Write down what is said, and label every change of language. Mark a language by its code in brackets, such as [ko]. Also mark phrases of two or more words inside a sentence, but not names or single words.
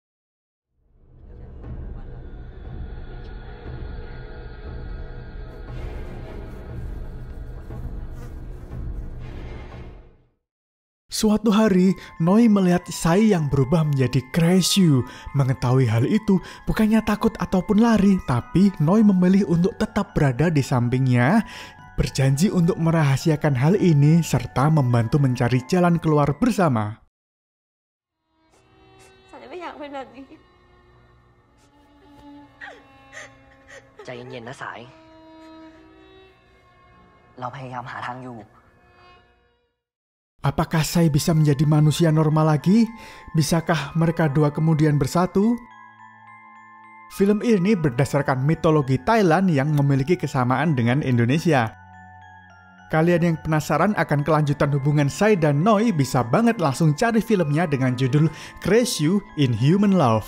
[id] Suatu hari, Noi melihat Sai yang berubah menjadi Creshu. Mengetahui hal itu, bukannya takut ataupun lari, tapi Noi memilih untuk tetap berada di sampingnya, berjanji untuk merahasiakan hal ini serta membantu mencari jalan keluar bersama. [th] Saya ไม่อยากเป็นแบบนี้ ใจเย็นๆนะสาย เราพยายามหาทางอยู่ [id] Apakah Sai bisa menjadi manusia normal lagi? Bisakah mereka dua kemudian bersatu? Film ini berdasarkan mitologi Thailand yang memiliki kesamaan dengan Indonesia. Kalian yang penasaran akan kelanjutan hubungan Sai dan Noi bisa banget langsung cari filmnya dengan judul Crash You Inhuman Love.